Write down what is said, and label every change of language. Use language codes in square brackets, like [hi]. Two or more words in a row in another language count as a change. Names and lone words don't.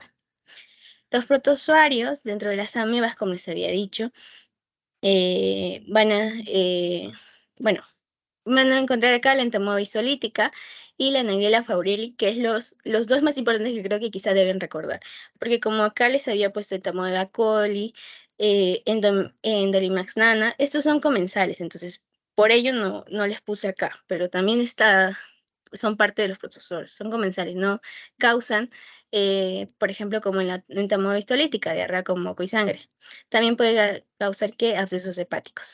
[es] Los protozoarios, dentro de las amebas, como les había dicho, eh, van a, eh, bueno, van a encontrar acá la entomoeba isolítica y la Naegleria fowleri, que es los dos más importantes que creo que quizá deben recordar. Porque como acá les había puesto entomoeba coli, Endolimax nana, estos son comensales, entonces por ello no les puse acá, pero también son parte de los protozoos, son comensales, no causan, por ejemplo, como en la entamoeba histolítica, diarrea con moco y sangre. También puede causar ¿qué? Abscesos hepáticos.